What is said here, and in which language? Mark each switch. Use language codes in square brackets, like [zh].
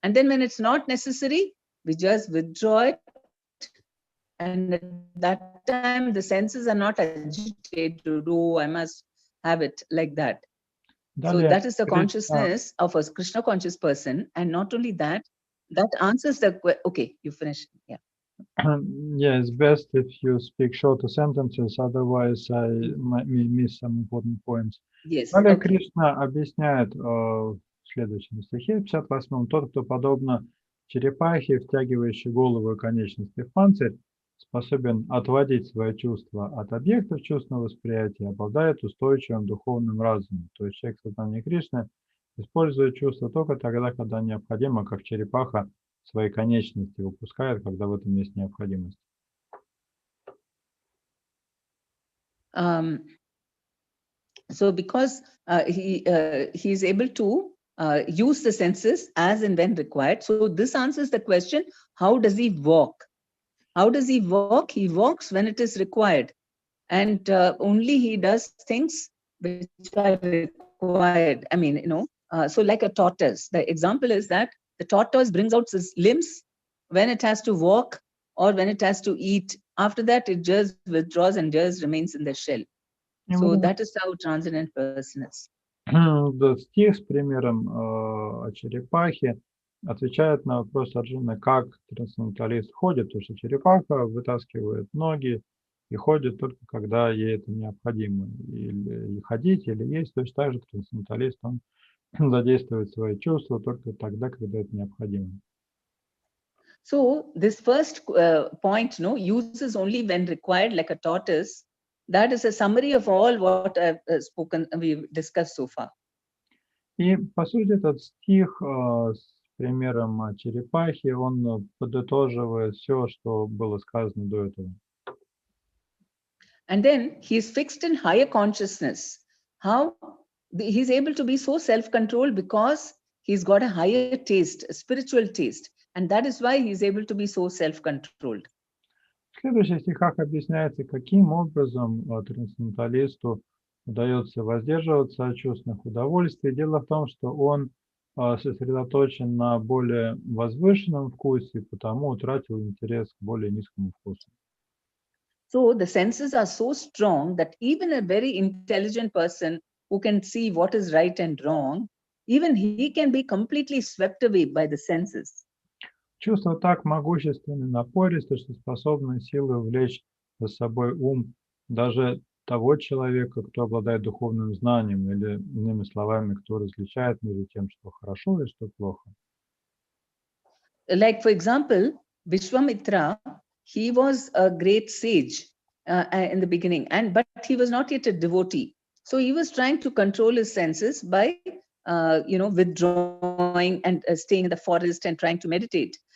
[en] And then when it's not necessary, we just withdraw it. And at that time, the senses are not agitated to do, I must have it like that. So that is the consciousness of a Krishna conscious person. And not only that, that answers the question. Okay, you finish. Yeah. Yeah, it's best if you speak shorter sentences, otherwise I may miss some important points. Yes. [ru] Далее [en] Okay. [ru] Кришна объясняет в следующем стихе, 58-м, тот, кто подобно черепахе, втягивающей голову и конечности в панцирь, способен отводить свои чувства от объектов чувственного восприятия, обладает устойчивым духовным разумом. То есть человек сознания Кришны использует чувства только тогда, когда необходимо, как черепаха свои конечности выпускает, когда в этом есть необходимость. [en] So because he is able to use the senses as and when required. So this answers the question, how does he walk? How does he walk? He walks when it is required. And only he does things which are required. I mean, so like a tortoise. The example is that the tortoise brings out its limbs when it has to walk or when it has to eat. After that, it just withdraws and just remains in the shell. So that is how transcendent person is. [ru] Стих с примером о черепахе отвечает на вопрос Арджуны, как трансценденталист ходит, потому что черепаха вытаскивает ноги и ходит только когда ей это необходимо. Или ходить, или есть. Точно так же трансценденталист, он задействует свои чувства только тогда, когда это необходимо. [en] So this first point, uses only when required, like a tortoise. That is a summary of all what I've we've discussed so far. [ru] И, по сути, этот стих с примером о черепахе, он подытоживает все, что было сказано до этого. [en] And then he is fixed in higher consciousness. How? He's able to be so self-controlled because he's got a higher taste, a spiritual taste. And that is why he's able to be so self-controlled. [ru] В следующих стихах объясняется, каким образом трансценденталисту удается воздерживаться от чувственных удовольствий. Дело в том, что он сосредоточен на более возвышенном вкусе, и потому утратил интерес к более низкому вкусу. [en] So the senses are so strong that even a very intelligent person who can see what is right and wrong, even he can be completely swept away by the senses. [ru] Чувства так могущественны, напористы, что способны силой увлечь за собой ум даже того человека, кто обладает духовным знанием, или, иными словами, кто различает между тем, что хорошо и что плохо. [en] Like, for example, Vishwamitra, he was a great sage in the beginning, but he was not yet a devotee. So he was trying to control his senses by, withdrawing and staying in the forest and trying to meditate.